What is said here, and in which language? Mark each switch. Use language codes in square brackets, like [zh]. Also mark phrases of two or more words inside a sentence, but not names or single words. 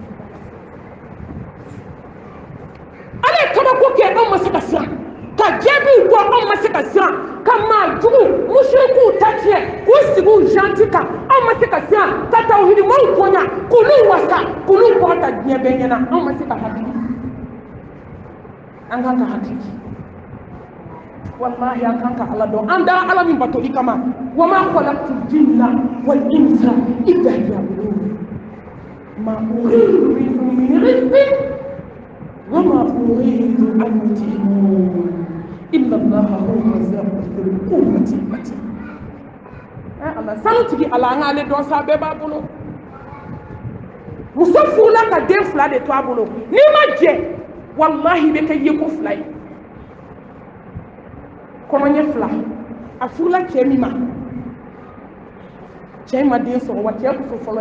[bm] ala ye kabako kɛ anw ma se ka siran ka jaabiw bɔ anw ma se ka siran ka maa jugu musirikiw ta tiɲɛ k'u sigi u janti kan anw ma se ka siran ka tawhidimaw bonya k'olu wasa k'olu kɔrɔta diɲɛ bɛɛ ɲɛna anw ma se ka hakili an kan ka hakili wallahi an kan ka ala dɔn an dara ala min batoli kama [ar] وما خلقت الجن والإنس إلا ليعبدون ما أريد منهم من رزق وما أريد أن يطعمون إن الله هو الرزاق ذو القوة المتين [bm] ala sanu tigi ala an ale dɔn sa bɛɛ b'a bolo muso furula ka den fila de to a bolo n'i ma jɛ wallahi bɛ kɛ yeko fila ye kɔnɔɲɛ fila a furula cɛ min ma cɛ ma den sɔrɔ wa cɛ muso fɔlɔ de